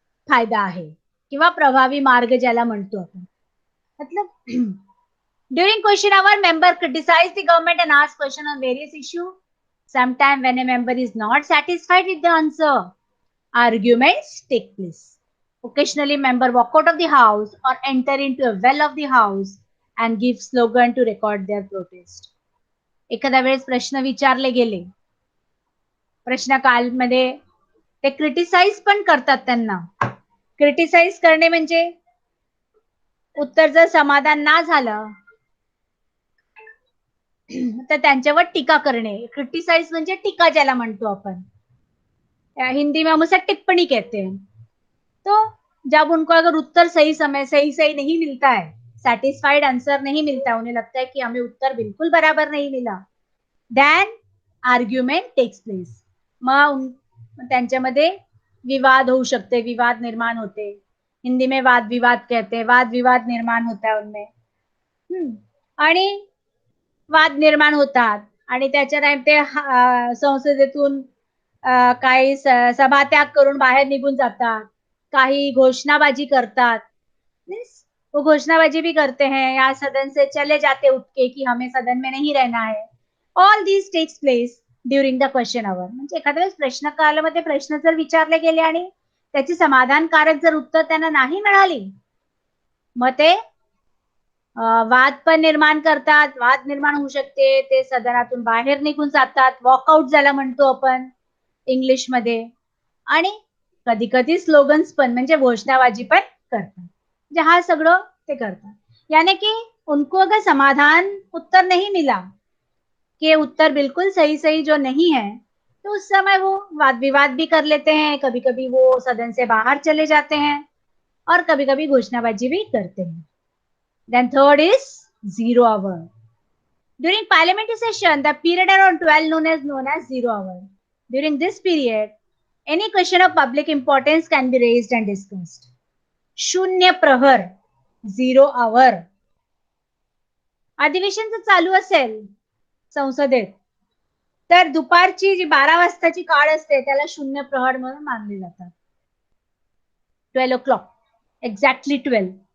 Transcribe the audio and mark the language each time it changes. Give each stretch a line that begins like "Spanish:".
Marathi: फायदा आहे किंवा प्रभावी मार्ग ज्याला म्हणतो आपण.
English: मतलब during question hour, member criticize the government and ask question on various issue. Sometime when a member is not satisfied with the answer, arguments take place. Occasionally, member walk out of the house or enter into a well of the house and give slogan to record their protest.
Marathi: एखाद्या वेळेस प्रश्न विचारले गेले, प्रश्नकालमध्ये ते criticise पण करतात. त्यांना criticise करणे म्हणजे उत्तर जर समाधान ना झालं तर त्यांच्यावर टीका करणे. क्रिटिसाइज म्हणजे टीका ज्याला म्हणतो आपण,
Hindi: हिंदी में हम उसे टिप्पणी कहते हैं. तो जब उनको अगर उत्तर सही समय सही नहीं मिलता है, सेटिस्फाइड आंसर नहीं मिलता है, उन्हें लगता है कि हमें उत्तर बिल्कुल बराबर नहीं मिला,
English: Then argument takes place.
Marathi: मग त्यांच्यामध्ये विवाद होऊ शकते, विवाद निर्माण होते.
Hindi: हिंदी में वाद विवाद कहते हैं, वाद विवाद निर्माण होता है उनमें.
Marathi: आणि वाद निर्माण होतात आणि त्याच्या ते संसदेतून काही सभात्याग करून बाहेर निघून जातात, काही घोषणाबाजी करतात.
Hindi: वो घोषणाबाजी भी करते हैं या सदन से चले जाते उठ के कि हमें सदन में नहीं रहना है.
English: All these takes place during the question hour.
Marathi: म्हणजे एखाद्या वेळेस प्रश्नकालामध्ये प्रश्न जर विचारले गेले आणि त्याची समाधानकारक जर उत्तर त्यांना नाही मिळाली, मग ते वाद पण निर्माण करतात, वाद निर्माण होऊ शकते, ते सदनातून बाहेर निघून जातात, वॉकआउट ज्याला म्हणतो आपण इंग्लिश मध्ये. आणि कधी कधी स्लोगन्स पण म्हणजे घोषणाबाजी पण करतात. म्हणजे हा सगळं ते करतात.
Hindi: यानी कि उनको अगर समाधान उत्तर नहीं मिला, कि उत्तर बिल्कुल सही जो नहीं है, तो उस समय वो वाद विवाद भी कर लेते हैं. कभी कभी वो सदन से बाहर चले जाते हैं और कभी कभी घोषणाबाजी भी करते हैं.
English: Then third is 0 hour. During parliamentary session, the period around 12 known as 0 hour. During this period, any question of public importance can be raised and discussed.
Marathi: शून्य प्रहर, 0 hour. अधिवेशन जर चालू असेल संसदेत, तर दुपारची जी 12 वाजताची काळ असते त्याला शून्य प्रहर म्हणून मानले जातात.
English: 12 o'clock, exactly 12.